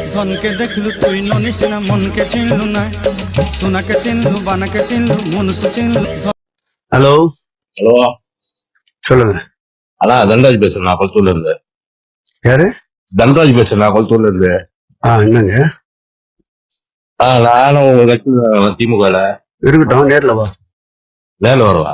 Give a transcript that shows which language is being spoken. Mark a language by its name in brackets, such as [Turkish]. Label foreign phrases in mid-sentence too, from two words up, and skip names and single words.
[Bangla] ধনকে দেখলু তুই ননিস না, মনকে চিনলু না, সোনাকে চিনলু, বানাকে চিনলু, মনুষ্য চিনলু। [Tamil] ஹலோ ஹலோ, சொல்லுங்க. அண்ணா தன்ராஜ் பேசுறேன், நான் கொளத்தூர்ல இருந்து. யாரு? தன்ராஜ் பேசுறேன், நான் கொளத்தூர்ல இருந்து. என்னங்க? நானும் உங்க கட்சி திமுகல. இருக்கட்டும், நேர்ல வா. நேரில் வரவா?